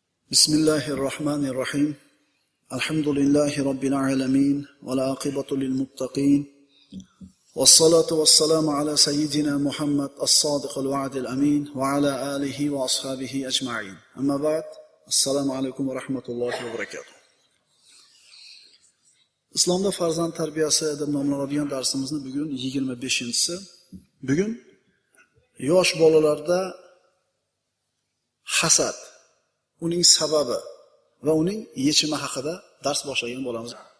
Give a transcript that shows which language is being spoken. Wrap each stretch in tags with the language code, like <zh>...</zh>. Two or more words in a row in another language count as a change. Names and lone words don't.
<ar>بسم الله الرحمن الرحيم. الحمد لله رب العالمين. والعاقبة للمتقين. والصلاة والسلام على سيدنا محمد الصادق الوعد الأمين وعلى آله وأصحابه أجمعين. أما بعد. السلام عليكم ورحمة الله وبركاته.</ar> <uz>Islomda farzand tarbiyasi deb nomlanadigan darsimizni bugun 25-si. Bugun yosh bolalarda hasad, uning sababi va uning yechimi haqida dars boshlagan bo'lamiz.</uz>